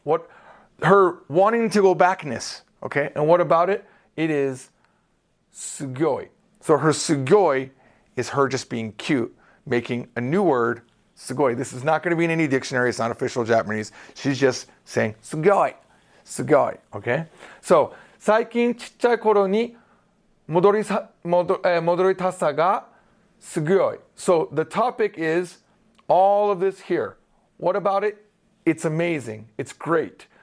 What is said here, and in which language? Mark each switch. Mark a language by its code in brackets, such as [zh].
[en] What her wanting to go backness. Okay, and what about it? It is sugoi. So her sugoi is her just being cute, making a new word, sugoi. This is not going to be in any dictionary. It's not official Japanese. She's just saying sugoi. Sugoi, okay? [ja] So, 最近ちっちゃい頃に戻りたさがすごい. [en] So, the topic is all of this here. What about it? It's amazing. It's great.